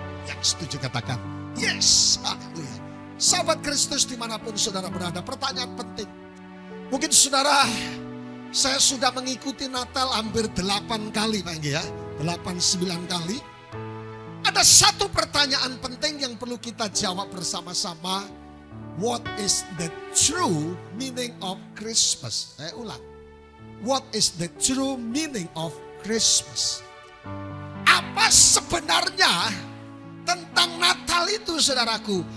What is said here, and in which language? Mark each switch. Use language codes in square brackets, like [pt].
[id] Yang setuju katakan, yes, haleluya. Sahabat Kristus dimanapun saudara berada, pertanyaan penting. Mungkin saudara, saya sudah mengikuti Natal hampir 8 kali Pak Enggi ya. 8-9 kali. Ada satu pertanyaan penting yang perlu kita jawab bersama-sama. [en] What is the true meaning of Christmas? [id] Saya ulang. [en] What is the true meaning of Christmas? [id] Apa sebenarnya tentang Natal itu saudaraku?